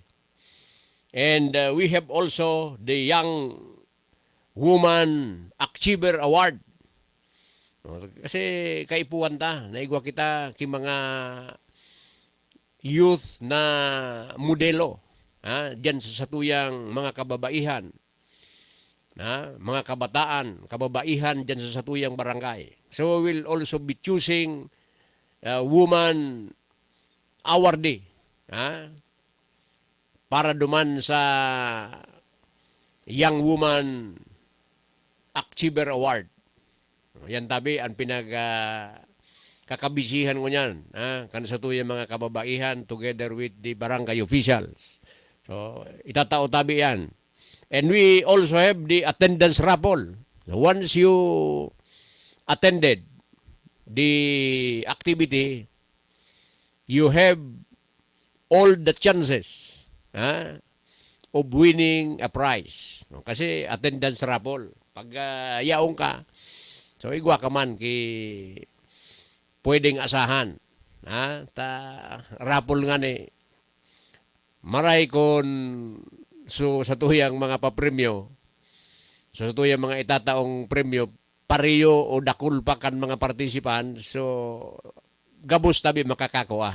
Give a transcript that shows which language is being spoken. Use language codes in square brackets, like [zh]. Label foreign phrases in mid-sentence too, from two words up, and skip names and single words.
[en] And we have also the Young Woman Achiever Award. [bik] Kasi kaipuan ta, naigwa kita ki mga youth na modelo diyan sa satuyang mga kababaihan. Mga kabataan, kababaihan diyan sa satuyang barangay. [en] So we will also be choosing woman awardee. [bik] Para duman sa Young Woman Achiever Award. Yan tabi ang kakabisihan ko niyan. Kan sa tuyang mga kababaihan [en] together with the barangay officials. [bik] So, itatao tabi yan. [en] And we also have the attendance raffle. So, once you attended the activity, you have all the chances of winning a prize. Kasi attendance raffle. [bik] Pag yaong ka, so igwa ka man pwedeng asahan. Raffle nga ni. Maray kon so sa tuyang mga papremyo, so sa tuyang mga itataong premyo, pariyo o dakul pa kan mga partisipan, so gabos tabi makakakuha.